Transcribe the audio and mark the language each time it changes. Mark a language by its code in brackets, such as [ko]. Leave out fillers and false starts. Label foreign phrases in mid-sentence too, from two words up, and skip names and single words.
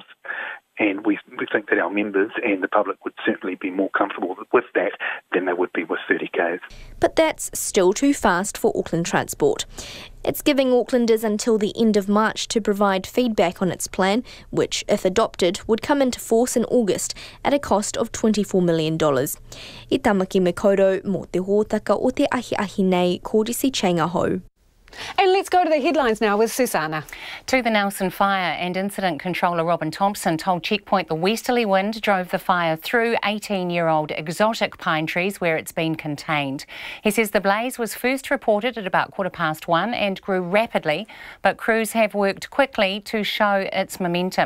[en] And we think that our members and the public would certainly be more comfortable with that than they would be with 30k's. But that's still too fast for Auckland Transport. It's giving Aucklanders until the end of March to provide feedback on its plan, which, if adopted, would come into force in August at a cost of $24 million. [mi] I Tamaki Makaurau, mō te hōtaka o te ahi nei, ko Jessie Chang ahau. [en] And let's go to the headlines now with Susanna. To the Nelson fire, and Incident Controller Robin Thompson told Checkpoint the westerly wind drove the fire through 18-year-old exotic pine trees where it's been contained. He says the blaze was first reported at about 1:15 and grew rapidly, but crews have worked quickly to show its momentum.